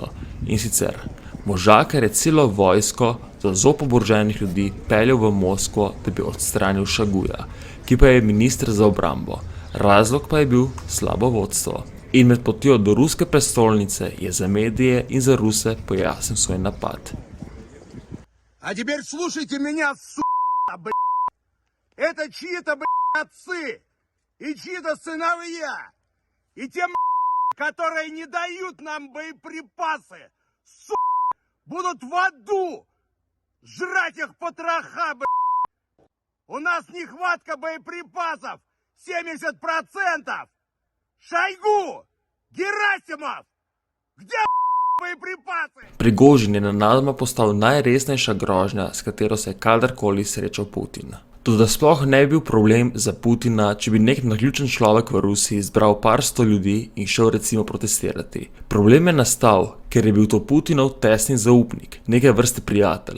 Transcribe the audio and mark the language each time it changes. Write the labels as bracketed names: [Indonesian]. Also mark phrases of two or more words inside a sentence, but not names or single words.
[Slovenian] In sicer, možakar je celo vojsko za zob oboroženih ljudi peljal v Moskvo, da bi odstranil Šoguja, ki pa je minister za obrambo. Razlog pa je bil slabo vodstvo. In med potjo do ruske prestolnice je za medije in za Ruse pojasnil svoj napad. [Russian] А теперь слушайте меня, блядь. Это чьи-то, блядь, отцы и чьи-то сыновья. И те, которые не дают нам боеприпасы, будут в аду жрать их потроха, блядь. У нас нехватка боеприпасов 70%. Шойгу, Герасимов, где боеприпасы? [Slovenian] Prigožin je nenadoma postal najresnejša grožnja, s katero se je kadarkoli srečal Putin. Toda sploh ne bi bil problem za Putina, če bi nek naključen človek v Rusiji zbral par sto ljudi in šel recimo protestirati. Problem je nastal, ker je bil to Putinov tesni zaupnik, neke vrste prijatelj.